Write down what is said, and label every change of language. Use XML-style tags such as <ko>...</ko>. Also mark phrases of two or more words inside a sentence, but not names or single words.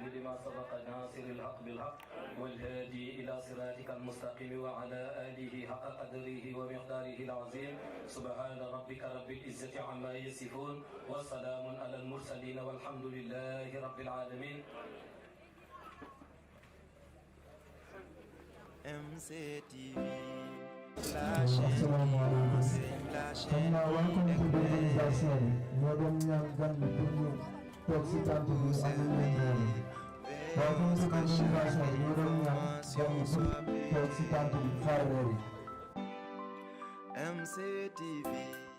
<ar>لما سبق ناصر الحق بالحق والهادي إلى صراطك المستقيم وعلى آله حق قدره ومقداره العظيم سبحان ربك رب العزة عما يصفون وسلام على المرسلين والحمد لله رب العالمين.</ar> <fr>MCTV, la chaîne la chaîne</fr> <en>welcome to the organization.</en> <wo>ñoo doon ñaan gan bi pour ñu toog si tànt bi amul leen loolu.</wo> <en>welcome to the organization.</en> <wo>ñoo doon ñaan gan bi pour toog si tànt bi xaar weer yi. MCTV.</wo>